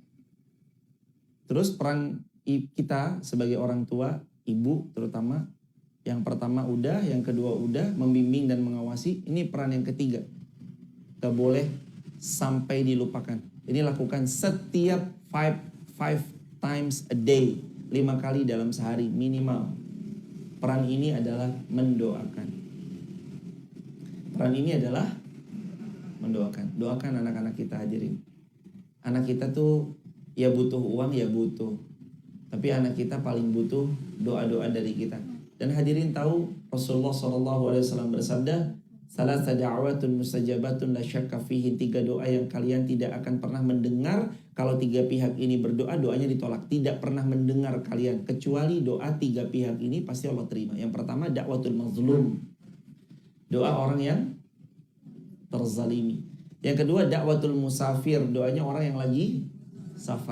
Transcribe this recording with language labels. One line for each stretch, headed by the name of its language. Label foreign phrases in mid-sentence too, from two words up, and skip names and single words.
Indonesian: Terus peran kita sebagai orang tua, ibu terutama, yang pertama udah, yang kedua udah, membimbing dan mengawasi. Ini peran yang ketiga. Gak boleh sampai dilupakan. Ini lakukan setiap 5
English: times a day.
Indonesian: 5 kali dalam sehari minimal. Peran ini adalah mendoakan. Peran ini adalah mendoakan. Doakan anak-anak kita, hadirin. Anak kita tuh ya butuh uang, ya butuh. Tapi anak kita paling butuh doa-doa dari kita. Dan hadirin tahu Rasulullah SAW bersabda,
Arabic: "ثلاث دعوات مستجابات لا شك فيه."
Indonesian: 3 doa yang kalian tidak akan pernah mendengar kalau 3 pihak ini berdoa, doanya ditolak. Tidak pernah mendengar kalian kecuali doa 3 pihak ini pasti Allah terima. Yang pertama
Arabic: دعوة المظلوم.
Indonesian: Doa orang yang terzalimi. Yang kedua
Arabic: دعوة المسافر,
Indonesian: doanya orang yang lagi safar.